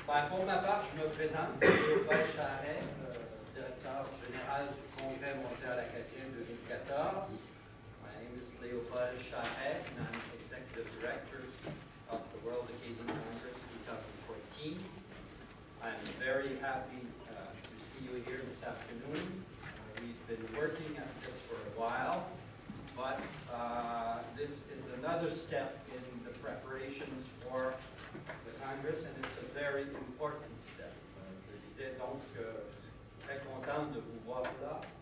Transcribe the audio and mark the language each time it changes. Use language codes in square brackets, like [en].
[fr] Pour ma part, je me présente, Léopold Charret, directeur général du Congrès mondial acadien 2014. [en] My name is Léopold Charret, and I'm Executive Director of the World Acadian Congress 2014. I'm very happy to see you here this afternoon. We've been working at this for a while, but this is another step in the preparations for the Congress, and it's a very important step. [fr] Je disais donc très content de vous voir là.